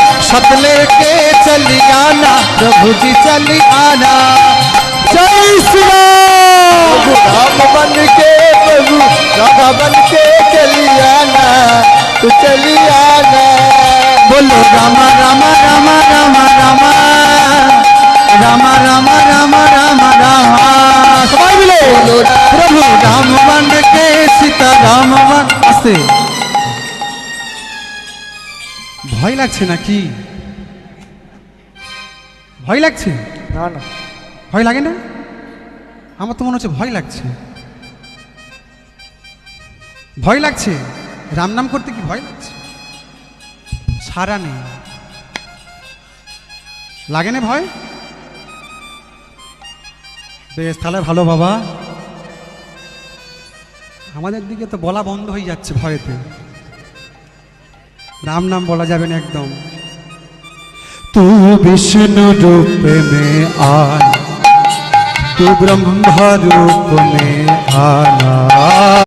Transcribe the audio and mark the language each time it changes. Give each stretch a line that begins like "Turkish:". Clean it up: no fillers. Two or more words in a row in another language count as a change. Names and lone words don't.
Hindi: सत लेके चली आना प्रभु जी चली आना। जय श्री राम। राम बन के प्रभु राधा बन के चली आना, तू चली आना। बोलो राम राम राम राम राम राम राम राम राम राम। सबाई मिले प्रभु राम बन के सीता राम बन।
Bangla: आस्ते ভয় লাগছে নাকি? ভয় লাগছে? না না, ভয় লাগে না? আমার তো মনে হচ্ছে ভয় লাগছে। ভয় লাগছে? রাম নাম করতে কি ভয় লাগছে? সারা নেই, লাগে না ভয়? বেশ, তাহলে ভালো বাবা। আমাদের দিকে তো বলা বন্ধ হয়ে যাচ্ছে ভয়েতে,
Hindi: राम नाम बोला जाए ना एकदम। तू विष्णु रूप में आना, तू ब्रह्मा रूप में आना।